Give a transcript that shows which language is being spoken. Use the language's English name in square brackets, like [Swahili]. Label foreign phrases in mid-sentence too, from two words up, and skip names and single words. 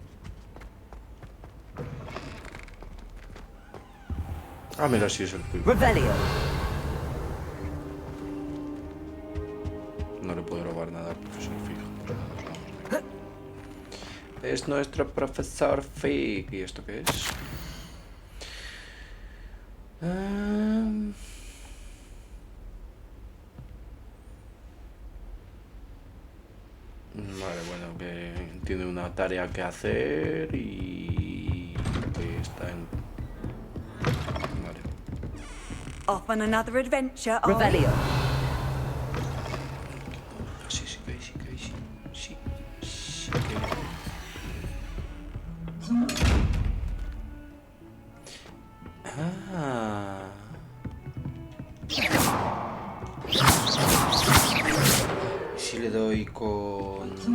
[Spanish] Ah, mira, sí es el cuico. Revelio. No le puedo robar nada al profesor Fig. Es nuestro profesor Fig. ¿Y esto qué es? Vale, bueno, que tiene una tarea que hacer y que está en... Vale. [English] Off on another adventure, are we? [Spanish] Revelio. Sí, sí, que sí, que sí. Sí, sí que... Ah. ¿Y si le doy con...